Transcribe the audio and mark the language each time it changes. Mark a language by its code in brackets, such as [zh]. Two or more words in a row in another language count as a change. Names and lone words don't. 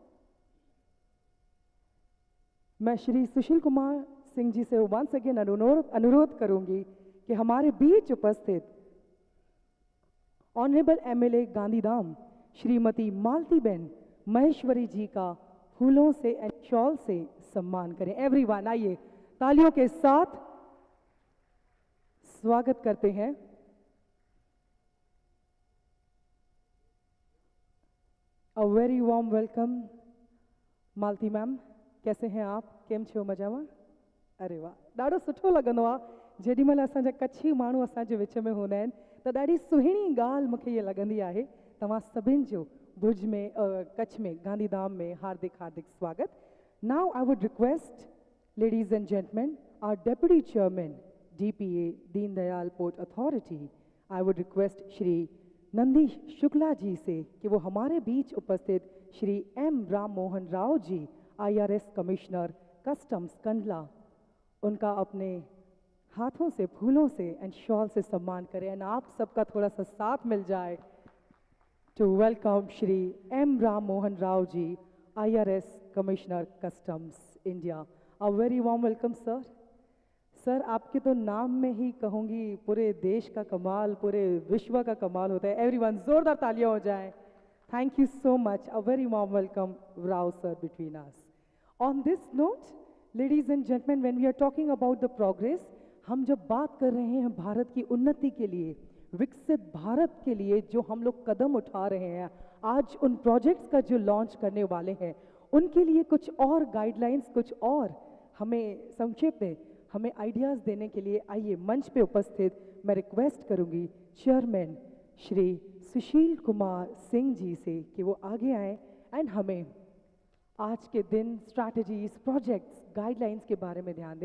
[hi] मैं श्री सुशील कुमार सिंह जी से [en] once again [hi] अनुरोध करूंगी कि हमारे बीच उपस्थित ऑनरेबल MLA गांधीधाम श्रीमती मालतीबेन महेश्वरी जी का फूलों से [en] and shawl [hi] से सम्मान करें। एवरीवन, आइए तालियों के साथ स्वागत करते हैं। [en] A very warm welcome Malti ma'am, [hi] कैसे हैं आप? [gu] કેમ છો? મજામાં? [sd] अरे वाह, ॾाढो सुठो लॻंदो आहे जेॾीमहिल असांजा कच्छी माण्हू असांजे विच में हूंदा आहिनि त ॾाढी सुहिणी ॻाल्हि मूंखे इहा लॻंदी आहे तव्हां सभिनि जो भुज में कच्छ में गांधीधाम में हार्दिक हार्दिक स्वागत. [en] Now I would request, ladies and gentlemen, our Deputy Chairman, DPA, Deen Dayal Port Authority, I would request [hi] श्री नंदी शुक्ला जी से कि वो हमारे बीच उपस्थित श्री एम राम मोहन राव जी, IRS कमिश्नर कस्टम्स कंडला, उनका अपने हाथों से, फूलों से [en] and shawl [hi] से सम्मान करें. एंड आप सबका थोड़ा सा साथ मिल जाए [en] to welcome [hi] श्री एम राम मोहन राव जी, IRS कमिश्नर कस्टम्स इंडिया. [en] A very warm welcome sir. [hi] सर, आपके तो नाम में ही कहूँगी पूरे देश का कमाल, पूरे विश्व का कमाल होता है. एवरीवन जोरदार तालियां हो जाएं. [en] Thank you so much. A very warm welcome Rao sir between us. On this note, ladies and gentlemen, when we are talking about the progress, [hi] हम जब बात कर रहे हैं भारत की उन्नति के लिए, विकसित भारत के लिए जो हम लोग कदम उठा रहे हैं, आज उन प्रोजेक्ट्स का जो लॉन्च करने वाले हैं, उनके लिए कुछ और गाइडलाइंस, कुछ और हमें संक्षेप में हमें आइडियाज़ देने के लिए आइए मंच पे उपस्थित मैं रिक्वेस्ट करूंगी चेयरमैन श्री सुशील कुमार सिंह जी से कि वो आगे आएँ एंड हमें आज के दिन स्ट्रैटेजीज, प्रोजेक्ट्स, गाइडलाइंस के बारे में ध्यान दें.